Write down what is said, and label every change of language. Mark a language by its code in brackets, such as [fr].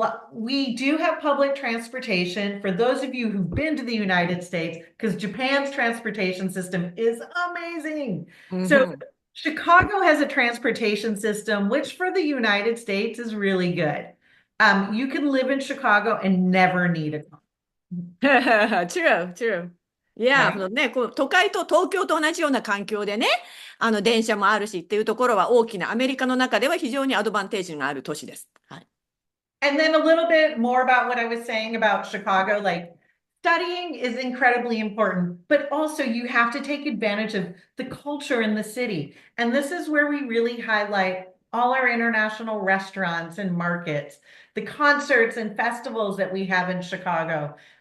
[en] We do have public transportation for those of you who've been to the United States, because Japan's transportation system is amazing. So Chicago has a transportation system, which for the United States is really good. You can live in Chicago and never need a car. True, true. [ja] Yeah, ね、都会と東京と同じような環境でね、電車もあるしっていうところは大きなアメリカの中では非常にアドバンテージがある都市です。はい。 [en] And then a little bit more about what I was saying about Chicago, like studying is incredibly important, but also you have to take advantage of the culture in the city. And this is where we really highlight all our international restaurants and markets, the concerts and festivals that we have in Chicago.